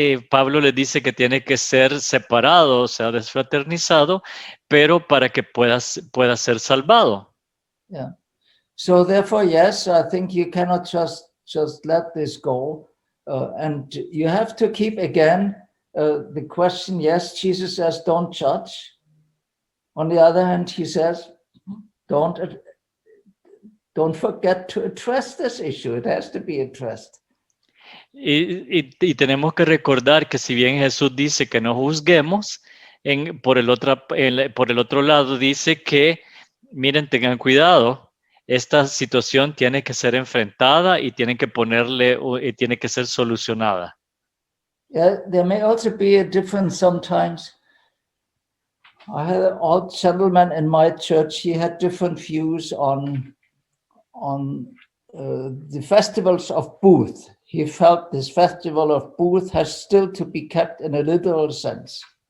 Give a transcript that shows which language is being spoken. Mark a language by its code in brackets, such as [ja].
[es] Pablo le dice que tiene que ser separado, o sea, desfraternizado, pero para que pueda ser salvado. [en] Yeah. So therefore, yes, I think you cannot just let this go. And you have to keep, again, the question, yes, Jesus says, don't judge. On the other hand, he says, don't forget to address this issue. It has to be addressed. [es] Y tenemos que recordar que si bien Jesús dice que no juzguemos, por el otro lado dice que, miren, tengan cuidado, esta situación tiene que ser enfrentada y tiene que ser solucionada. [en] Yeah, there may also be a difference sometimes. I had an old gentleman in my church. He had different views on the festivals of Booth. He felt this festival of Booth has still to be kept in a literal sense.